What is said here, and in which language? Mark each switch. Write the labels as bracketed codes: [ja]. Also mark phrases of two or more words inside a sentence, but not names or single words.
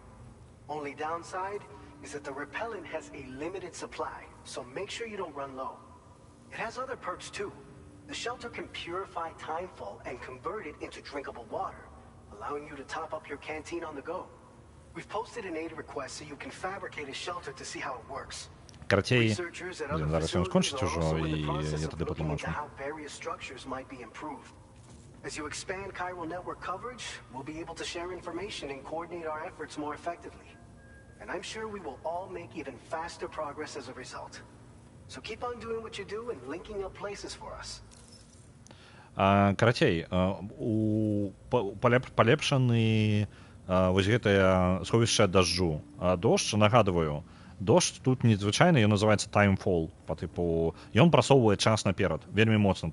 [en] Only downside is that the repellent has a limited supply, so make sure you don't run low. It has other perks too. The shelter can purify timefall and convert it into drinkable water, allowing you to top up your canteen on the go. We've posted an aid request so you can fabricate a shelter to see how it works. [be] Карацей, зараз ён скончыць ужо, і я тады патлумачу. [en] As you expand chiral network coverage, we'll be able to share information and coordinate our efforts more effectively. And I'm sure we will all make even faster progress as a result. So keep on doing what you do and linking up places for us. [be] Карацей, палепшаны вось гэтае сховішча ад дажджу. Дождж, нагадваю, дождж тут незвычайны, ён называецца timefall, па тыпу, ён прасоўвае час наперад, вельмі моцна.